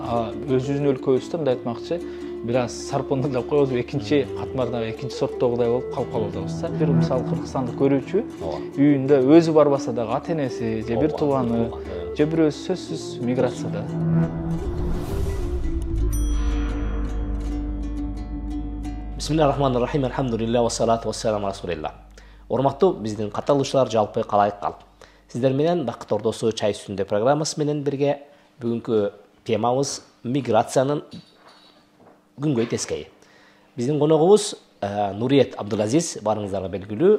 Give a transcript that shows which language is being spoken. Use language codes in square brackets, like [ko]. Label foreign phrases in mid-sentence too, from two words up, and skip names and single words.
[ky] Өзүбүздүн өлкөбүздө мындай айтмакчы, бир аз сарпондоп коебуз, экинчи катмардагы, экинчи сорттогудай болуп калып атабыз да. Бир мисалы Кыргызстанды көрүүчү үйүндө өзү барбаса дагы ата-энеси же бир тууганы же бирөө сөзсүз миграцияда. [ar] بسم الله الرحمن الرحيم, الحمد لله، والصلاة والسلام على رسول الله. [ky] Урматтуу биздин катталуучулар, жалпы калайык калп. Сиздер менен Бакыт Ордосу чай үстүндө программасы менен бирге бүгүнкү темабыз миграциянын күнгөй тескейи. Биздин коногубуз Нуриет Абдулазиз, барыңыздарга белгилүү.